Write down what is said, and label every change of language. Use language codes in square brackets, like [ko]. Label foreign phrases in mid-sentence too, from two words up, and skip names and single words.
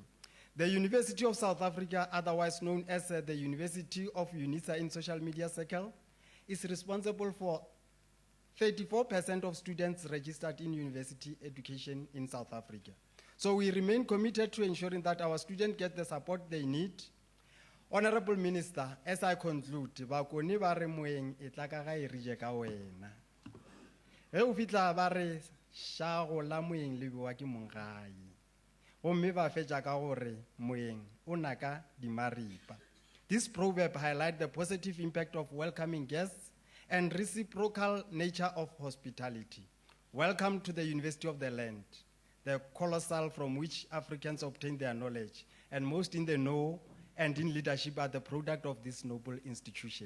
[en] The University of South Africa, otherwise known as the University of UNISA in social media circle, is responsible for 34% of students registered in university education in South Africa. So we remain committed to ensuring that our students get the support they need. Honorable Minister, as I conclude, [nso] bakone ba re moeng e tla ka ga e rije ka wena. Ge o fitla ba re shago la moeng le bewa ke mongai. Gomme ba fetša ka gore moeng o naka dimaripa. [en] This proverb highlights the positive impact of welcoming guests and reciprocal nature of hospitality. Welcome to the University of the Land, the colossal from which Africans obtain their knowledge, and most in the know and in leadership are the product of this noble institution.